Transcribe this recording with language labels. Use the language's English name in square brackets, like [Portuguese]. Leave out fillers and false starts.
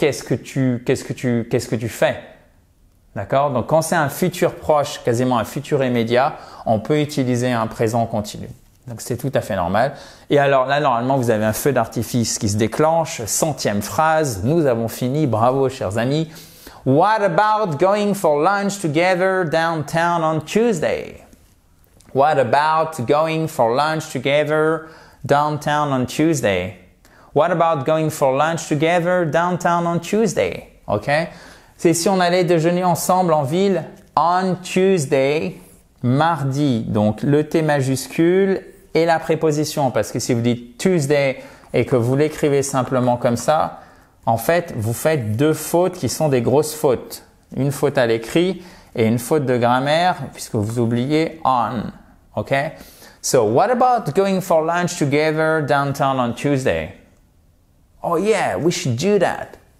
[French] Qu'est-ce que tu fais? D'accord? Donc quand c'est un futur proche, quasiment un futur immédiat, on peut utiliser un présent continu. Donc c'est tout à fait normal. Et alors là, normalement, vous avez un feu d'artifice qui se déclenche. 100e phrase, nous avons fini. Bravo, chers amis. [English] What about going for lunch together downtown on Tuesday? What about going for lunch together downtown on Tuesday? What about going for lunch together downtown on Tuesday? OK? [French] C'est si on allait déjeuner ensemble en ville [English] on Tuesday, [French] mardi. Donc le T majuscule et la préposition, parce que si vous dites Tuesday et que vous l'écrivez simplement comme ça, en fait, vous faites deux fautes qui sont des grosses fautes. Une faute à l'écrit et une faute de grammaire puisque vous oubliez on. [English] OK? So, what about going for lunch together downtown on Tuesday? Oh yeah, we should do that.